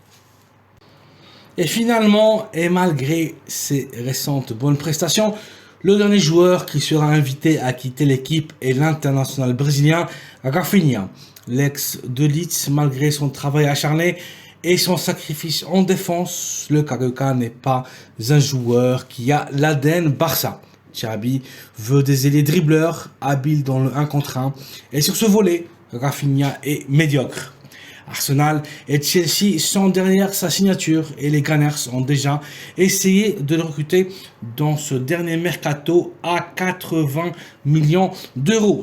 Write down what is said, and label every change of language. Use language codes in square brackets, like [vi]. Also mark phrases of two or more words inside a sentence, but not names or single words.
[fr] Et finalement, et malgré ses récentes bonnes prestations, le dernier joueur qui sera invité à quitter l'équipe est l'international brésilien Rafinha. L'ex de Leeds, malgré son travail acharné et son sacrifice en défense, le Carioca n'est pas un joueur qui a l'ADN Barça. Xavi veut des ailiers dribbleurs, habiles dans le 1 contre 1. Et sur ce volet, Rafinha est médiocre. Arsenal et Chelsea sont derrière sa signature et les Gunners ont déjà essayé de le recruter dans ce dernier mercato à 80 millions d'euros.